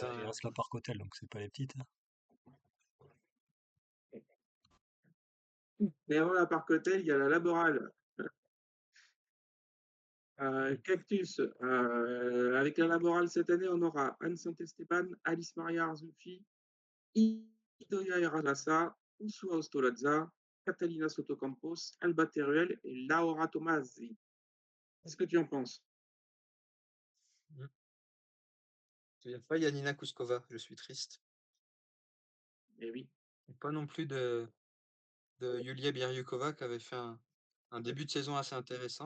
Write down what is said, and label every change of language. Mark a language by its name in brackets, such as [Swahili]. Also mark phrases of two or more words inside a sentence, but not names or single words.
[French] il reste la Parc-Hôtel, donc c'est pas les petites, hein. Mais avant la Parc Hôtel, il y a la Laborale. Cactus. Avec la Laborale cette année, on aura Anne Saint-Esteban, Alice Maria Arzoufi, Idoia Errázuriz, Ursula Ostolazza, Catalina Sotocampos, Alba Teruel et Laura Tomasi. Qu'est-ce que tu en penses? mm. Il n'y a pas Yanina Kuskova, je suis triste. Eh oui. Et pas non plus de Yulia Biryukova qui avait fait un début de saison assez intéressant.